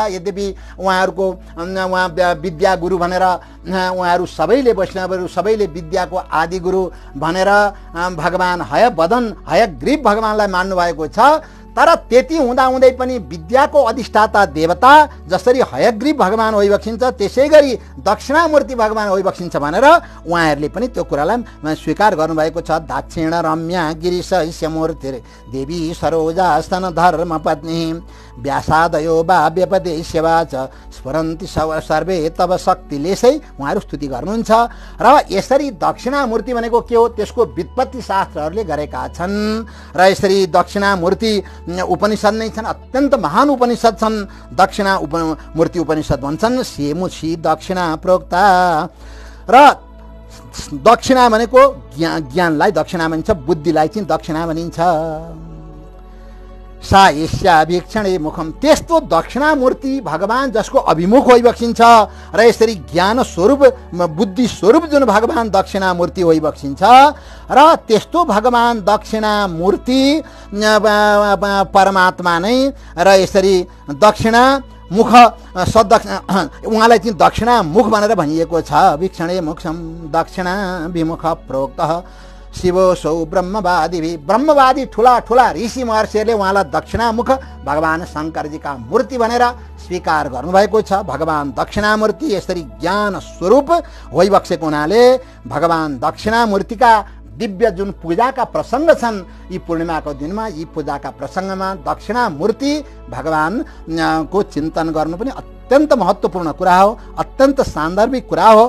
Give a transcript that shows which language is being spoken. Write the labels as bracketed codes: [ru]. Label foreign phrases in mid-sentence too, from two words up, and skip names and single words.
[ne] यद्यपि उहाँहरूको विद्या गुरु भनेर उहाँहरू सबैले वैष्णवहरू सबैले विद्याको आदि गुरु भनेर भगवान हयवदन हयग्रीव भगवानलाई मान्नुभएको छ। तर त्यति हुँदाहुँदै पनि विद्याको अधिष्ठाता देवता जसरी हयग्रीव भगवान होइबक्सिन्छ त्यसै गरी दक्षिणामूर्ति भगवान होइबक्सिन्छ भनेर उहाँहरूले पनि त्यो कुरालाई स्वीकार गर्नुभएको छ। [sa] दक्षिण रम्या गिरिशस्य मूर्ति देवी सरोजा स्तन धर्म पत्नी व्यासादयो वा व्यपदेश्यवा च स्फुरन्ति सर्वे तब शक्तिलेसै [ne] उहाँहरू स्तुति गर्नुहुन्छ। र यसरी दक्षिणामूर्ति भनेको के हो त्यसको व्युत्पत्ति शास्त्रहरूले गरेका छन् र यसरी दक्षिणामूर्ति उपनिषद नै छन्, अत्यन्त महान उपनिषद छन्। दक्षिणामूर्ति उपनिषद भन्छन् [sa] सेमुषी दक्षिणा प्रोक्ता। [ne] र दक्षिणा भनेको ज्ञानलाई दक्षिणा भनिन्छ, बुद्धिलाई चाहिँ दक्षिणा भनिन्छ। [sa] सा यस्याभिक्षणे मुखम, [ne] त्यस्तो दक्षिणामूर्ति भगवान जसको अभिमुख होइबक्सिन्छ र यसरी ज्ञान स्वरूप बुद्धि स्वरूप जुन भगवान दक्षिणामूर्ति होइबक्सिन्छ र त्यस्तो भगवान दक्षिणामूर्ति परमात्मा नै र यसरी दक्षिणा मुख उहाँलाई चाहिँ दक्षिणा मुख भनेर भनिएको छ। [sa] वीक्षणे मुखम दक्षिणा विमुख प्रोक्तः शिवोसौ ब्रह्मवादी [ne] ठुला ठुला ऋषि महर्षिहरूले उहाँलाई दक्षिणामुख भगवान शङ्करजीका मूर्ति भनेर स्वीकार गर्नुभएको छ। भगवान दक्षिणामूर्ति यसरी ज्ञान स्वरूप होइबक्सेको हुनाले भगवान दक्षिणामूर्तिका दिव्य जुन पूजाका प्रसङ्ग छन् यी पूर्णिमाको दिनमा यी पूजाका प्रसङ्गमा दक्षिणामूर्ति भगवान को चिन्तन गर्नु पनि अत्यन्त महत्त्वपूर्ण कुरा हो, अत्यन्त सान्दर्भिक कुरा हो।